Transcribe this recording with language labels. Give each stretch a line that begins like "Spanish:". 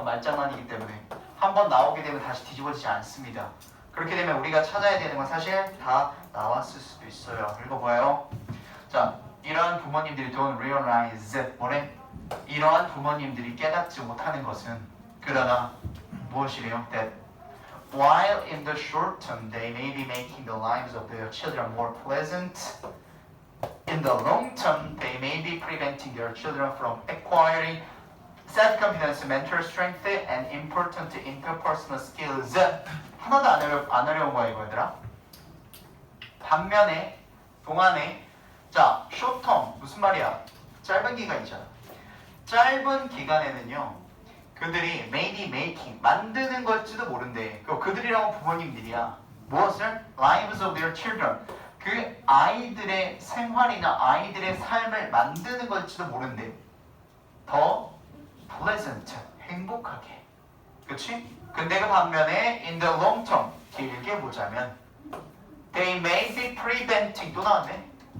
Korean: 그건 말장난이기 때문에 한번 나오게 되면 다시 뒤집어지지 않습니다. 그렇게 되면 우리가 찾아야 되는 건 사실 다 나왔을 수도 있어요. 읽어봐요. 자, 이러한 부모님들이
English: don't realize
Korean: 뭐래? 이러한 부모님들이 깨닫지 못하는 것은 그러나 무엇이래요?
English: That while in the short term they may be making the lives of their children more pleasant, in the long term they may be preventing their children from acquiring self-confidence, mental strength, and important interpersonal skills.
Korean: 하나도 안 어려운 거야 이거 얘들아. 반면에 동안에 자, short term 무슨 말이야? 짧은 기간이잖아. 짧은 기간에는요 그들이
English: maybe making
Korean: 만드는 걸지도 모른대. 그들이라고 부모님들이야. 무엇을?
English: lives of their children.
Korean: 그 아이들의 생활이나 아이들의 삶을 만드는 걸지도 모른대. 더 pleasant, 행복하게. 그치? 근데 그 반면에
English: in the long term,
Korean: 길게 보자면
English: they may be preventing,
Korean: 또 나왔네.